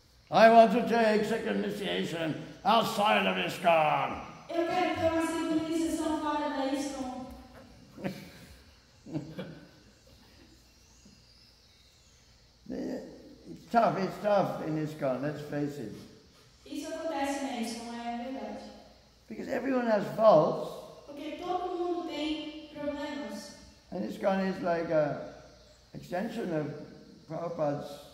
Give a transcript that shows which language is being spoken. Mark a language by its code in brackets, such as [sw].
[en] I want to take second initiation outside of ISKCON. [pt] Eu quero ter uma segunda iniciação fora da ISKCON. [en] It's tough in ISKCON, let's face it. [pt] Isso acontece na ISKCON, é verdade. [en] Because everyone has faults. [pt] Porque todo mundo tem problemas. [en] And ISKCON is like an extension of Prabhupada's